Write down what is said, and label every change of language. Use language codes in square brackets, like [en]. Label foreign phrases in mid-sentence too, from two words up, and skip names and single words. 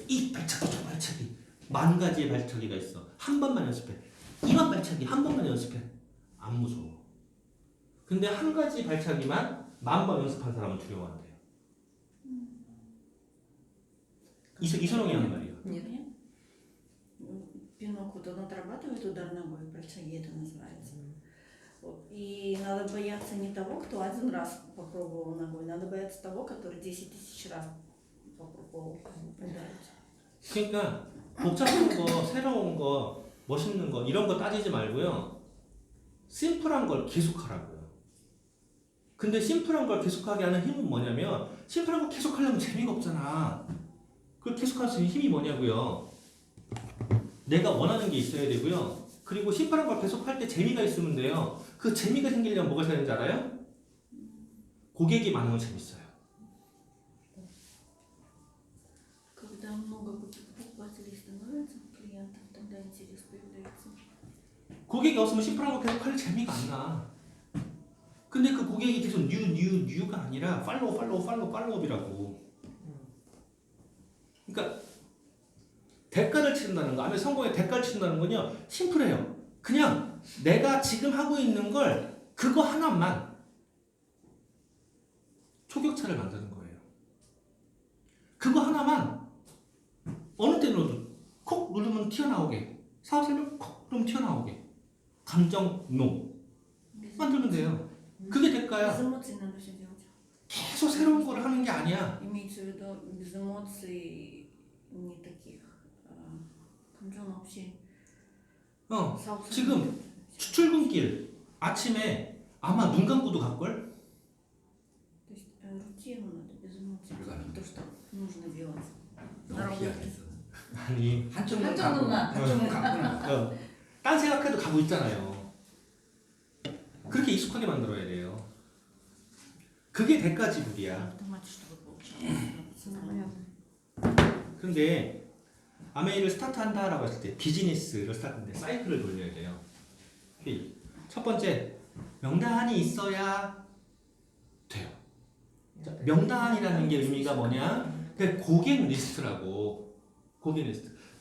[ko] 이 발차기 저 발차기 만 가지의 발차기가 있어. 한 번만 연습해. 2만 발차기 한 번만 연습해. 안 무서워. 근데 한 가지 발차기만 10,000번 연습한 사람은 두려워한대요. 이선홍이 하는 말이에요. [ru] Пинок вот он отрабатывает удар ногой, пральчаги это называется. Вот. И надо бояться не того, кто один раз попробовал ногой, надо бояться того, который 10 000 раз попробовал ударить. [ko] 그러니까 복잡한 거, 새로운 거, 멋있는 거 이런 거 따지지 말고요. 심플한 걸 계속하라고요. 근데 심플한 걸 계속하게 하는 힘은 뭐냐면 심플한 걸 계속하려면 재미가 없잖아. 그걸 계속할 수 있는 힘이 뭐냐고요. 내가 원하는 게 있어야 되고요. 그리고 심플한 걸 계속할 때 재미가 있으면 돼요. 그 재미가 생기려면 뭐가 있어야 되는지 알아요? 고객이 많으면 재밌어요. [ru] Когда много покупателей становится, клиентов, тогда интерес появляется. [ko] 고객이 없으면 심플한 거 계속 할 재미가 안 나. 근데 그 고객이 계속 뉴가 아니라 팔로우업이라고. 그러니까 대가를 치른다는 거, 아니면 성공의 대가를 치른다는 건요, 심플해요. 그냥 내가 지금 하고 있는 걸 그거 하나만 초격차를 만드는 거예요. 그거 하나만 어느 때는 콕 누르면 튀어나오게, 사업 설명 콕 누르면 튀어나오게, 감정 노 만들면 돼요. 그게 대가야. [ru] Без эмоций надо все делать. [ko] 계속 새로운 걸 하는 게 아니야. [ru] Имеется в виду без эмоций не таких. [ko] 감정 없이. 지금 출근길 아침에 아마 눈 감고도 갈걸? [ru] То есть рутину надо без эмоций. [ko] 불가능. [ru] То, что нужно делать. [ko] 너무 희한했어. 아니 한쪽 눈 한쪽 눈만. 한쪽 눈 감구나. 딴 생각해도 가고 있잖아요. 그렇게 익숙하게 만들어야 돼요. 그게 대가 지불이야. [ru] Автомат, чтобы получалось. [ko] 근데 아메이를 스타트한다라고 했을 때 비즈니스를 스타트하는데 사이클을 돌려야 돼요. 첫 번째, 명단이 있어야 돼요. 자, 명단이라는 게 의미가 뭐냐? 그 고객 리스트라고. 고객 리스트.